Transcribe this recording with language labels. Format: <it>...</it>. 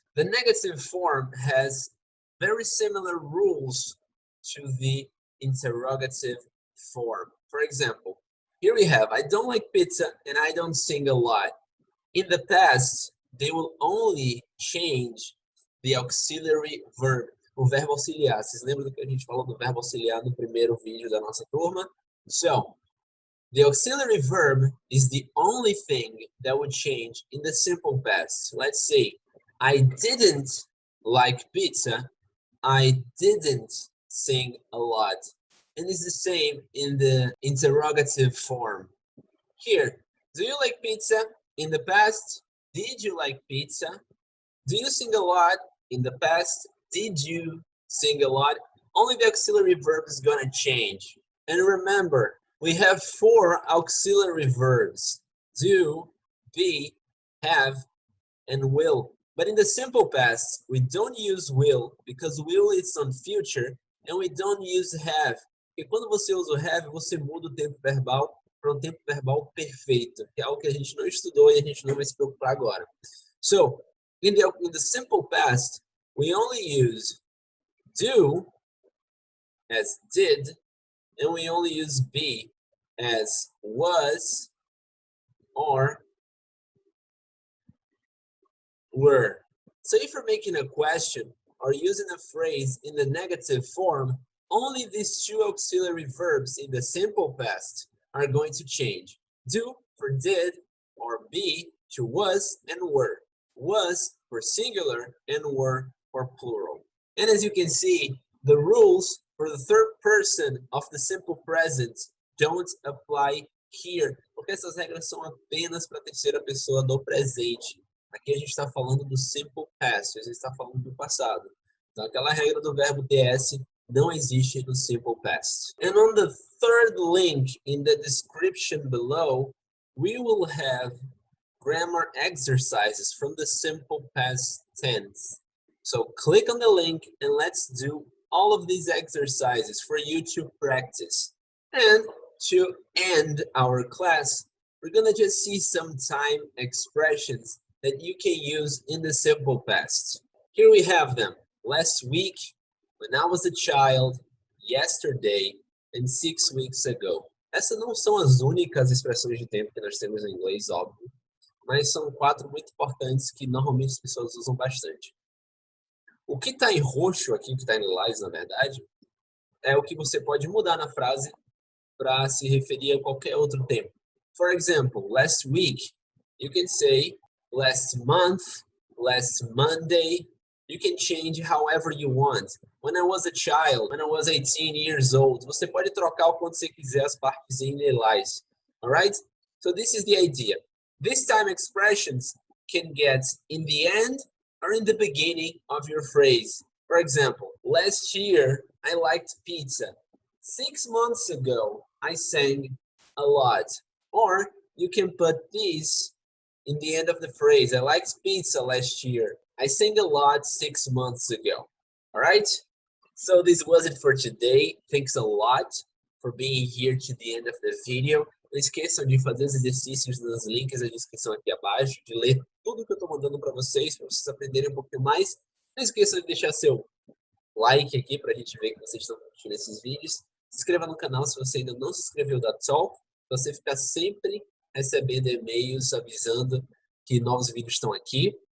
<en>The negative form has very similar rules to the interrogative form. For example, here we have, I don't like pizza and I don't sing a lot. In the past, they will only change the auxiliary verb,</en> <pt>o verbo auxiliar. Vocês lembram do que a gente falou do verbo auxiliar no primeiro vídeo da nossa turma?</pt> <en>So, the auxiliary verb is the only thing that would change in the simple past. Let's say, I didn't like pizza. I didn't sing a lot. And it's the same in the interrogative form. Here, do you like pizza? In the past, did you like pizza? Do you sing a lot? In the past, did you sing a lot? Only the auxiliary verb is gonna change. And remember, we have 4 auxiliary verbs: do, be, have, and will. But in the simple past, we don't use will because will is on future, and we don't use have.</en> <pt>Porque quando você usa o have, você muda o tempo verbal para um tempo verbal perfeito, que é algo que a gente não estudou e a gente não vai se preocupar agora.</pt> <en>So, in the simple past, we only use do as did, and we only use be as was or were. So if you're making a question or using a phrase in the negative form, only these two auxiliary verbs in the simple past are going to change. Do for did, or be to was and were. Was for singular and were for plural. And as you can see, the rules for the third person of the simple present don't apply here,</en> <pt>porque essas regras são apenas para a terceira pessoa do presente. Aqui a gente está falando do simple past, a gente está falando do passado. Então aquela regra do verbo TS não existe no simple past.</pt> <en>And on the third link in the description below, we will have grammar exercises from the simple past tense. So click on the link and let's do all of these exercises for you to practice. And to end our class, we're gonna just see some time expressions that you can use in the simple past. Here we have them. Last week, when I was a child, yesterday, and 6 weeks ago.</en> <pt>Essas não são as únicas expressões de tempo que nós temos em inglês, óbvio, mas são 4 muito importantes que normalmente as pessoas usam bastante. O que está em roxo aqui, o que está em lilás, na verdade, é o que você pode mudar na frase para se referir a qualquer outro tempo.</pt> <en>For example, last week, you can say last month, last Monday. You can change however you want. When I was a child, when I was 18 years old.</en> <pt>Você pode trocar o quanto você quiser as partes em lilás.</pt> <en>Alright? So this is the idea. This time expressions can get in the end or in the beginning of your phrase. For example, last year I liked pizza. 6 months ago I sang a lot. Or you can put this in the end of the phrase. I liked pizza last year. I sang a lot 6 months ago. All right? So this was it for today. Thanks a lot for being here to the end of the video.</en> <pt>Não esqueçam de fazer os exercícios nos links da descrição aqui abaixo, de ler tudo que eu estou mandando para vocês aprenderem um pouquinho mais. Não esqueçam de deixar seu like aqui para a gente ver que vocês estão curtindo esses vídeos. Se inscreva no canal se você ainda não se inscreveu da Talk, para você ficar sempre recebendo e-mails avisando que novos vídeos estão aqui.</pt>